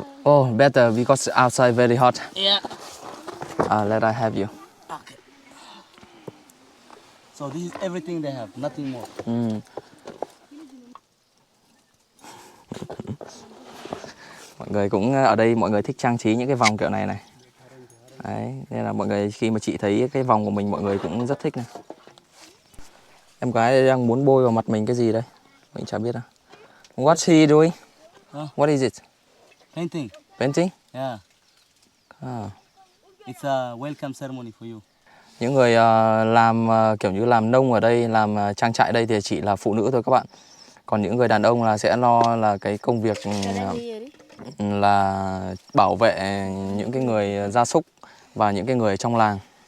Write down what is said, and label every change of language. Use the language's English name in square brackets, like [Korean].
[English] Oh, better because outside very hot. Yeah. Let I have you. Okay. So this is everything they have, nothing more. [Vietnamese] Mọi người cũng ở đây mọi người thích trang trí những cái vòng kiểu này này. Đấy, nên là mọi người khi mà chị thấy cái vòng của mình mọi người cũng rất thích này. Em gái đang muốn bôi vào mặt mình cái gì đây? Mình chả biết à. [English] What's he doing? What is it? Painting. Painting? Yeah. It's a welcome ceremony for you. [Vietnamese] Những người làm kiểu như làm nông ở đây, làm trang trại đây thì chỉ là phụ nữ thôi các bạn. Còn những người đàn ông là sẽ lo là cái công việc là bảo vệ những cái người gia súc và những cái người trong làng.